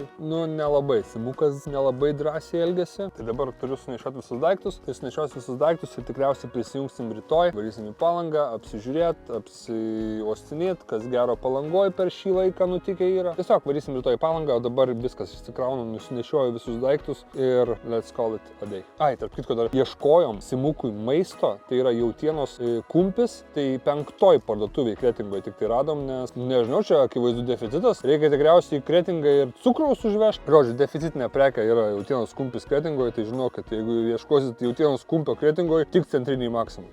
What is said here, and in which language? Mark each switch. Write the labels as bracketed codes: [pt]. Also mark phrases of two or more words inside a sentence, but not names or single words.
[lt] Nu, nelabai, Simukas nelabai drąsiai elgėsi, tai dabar turiu sunešioti visus daiktus. Tai sunešiosiu visus daiktus ir tikriausiai prisijungsim rytoj. Varysim į Palangą, apsižiūrėt, apsiuostinėt, kas gero Palangoj per šį laiką nutikę yra. Tiesiog varysim rytoj į Palangą, o dabar viskas išsikraunam, nusinešioju visus daiktus ir [en] let's call it a day. [lt] Ai, tarp kitko dar ieškojom Simukui maisto, tai yra jautienos kumpis, tai 5 parduotuvėje Kretingoje tik tai radom, nes nežinau, čia akivaizdų deficitas. Reikia tikriausiai į Kretingą ir cukraus užvežti. Žodžiu, deficitinė prekė yra jautienos kumpis Kretingoje, tai žinokit, jeigu ieškosit jautienos kumpio Kretingoje, tik centriniai Maksimum.